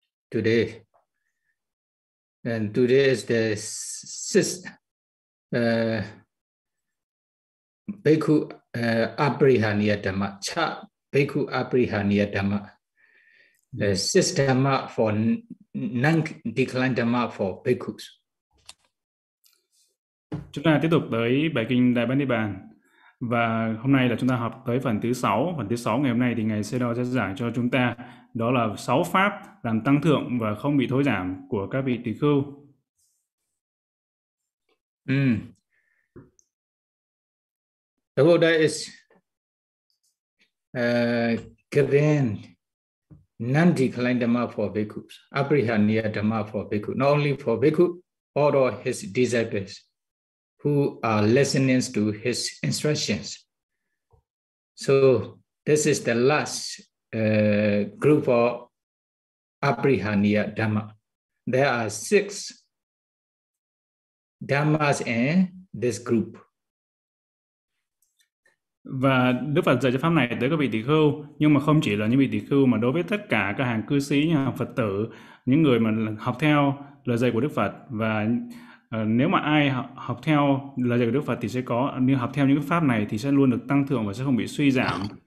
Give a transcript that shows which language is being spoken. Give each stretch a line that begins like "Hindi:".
English: Today is the sixth Bhikkhu Aparihaniya Dhamma, Cha Bhikkhu Aparihaniya Dhamma, the sixth Dhamma for non-declined Dhamma for Bhikkhus.
Vietnamese: Chúng ta tiếp tục tới bài kinh Đại Bát Niết Bàn. Và hôm nay là chúng ta học tới phần thứ 6. Phần thứ 6 ngày hôm nay thì Ngài Sayadaw sẽ giải cho chúng ta đó là 6 pháp làm tăng thượng và không bị thối giảm của các vị tỳ khưu.
English: The Buddha is giving non-declined Dhamma for Bhikkhus, Aparihaniya Dhamma for Bhikkhus, not only for Bhikkhus, all of his disciples who are listening to his instructions. So this is the last group of Aparihaniya Dhamma. There are six Dhammas in this group.
Vietnamese: Và Đức Phật dạy cho pháp này tới các vị tỳ khưu, nhưng mà không chỉ là những vị tỳ khưu mà đối với tất cả các hàng cư sĩ, những hàng Phật tử, những người mà học theo lời dạy của Đức Phật. Và nếu mà ai học theo lời dạy của Đức Phật thì sẽ có, nếu học theo những pháp này thì sẽ luôn được tăng thượng và sẽ không bị suy giảm.